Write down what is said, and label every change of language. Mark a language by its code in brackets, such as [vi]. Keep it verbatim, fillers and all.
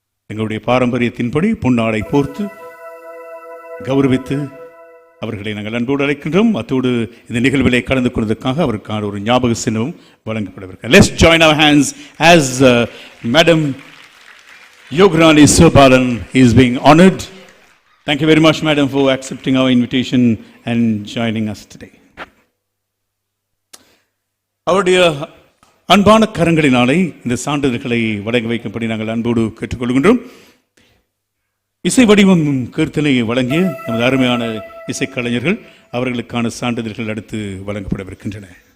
[ta] எங்களுடைய பாரம்பரியத்தின்படி பொன்னாடை போர்த்து கௌரவித்து அவர்களை நாங்கள் அன்போடு அழைக்கின்றோம். அத்தோடு இந்த நிகழ்விலே கலந்து கொள்வதற்காக அவருக்கான ஒரு ஞாபக சின்னமும் வழங்கப்படவிருக்கிறது. [en] Let's join our hands as madam Yogarani Sivabalan is being honored. Thank you very much, madam, for accepting our invitation and joining us today. [ta] அவருடைய அன்பான கரங்களினாலே இந்த சான்றிதழ்களை வழங்கி வைக்கும்படி நாங்கள் அன்போடு கேட்டுக்கொள்கின்றோம். இசை வடிவம் கீர்த்தனையை வழங்கிய நமது அருமையான இசைக்கலைஞர்கள் அவர்களுக்கான சான்றிதழ்கள் அடுத்து வழங்கப்படவிருக்கின்றன.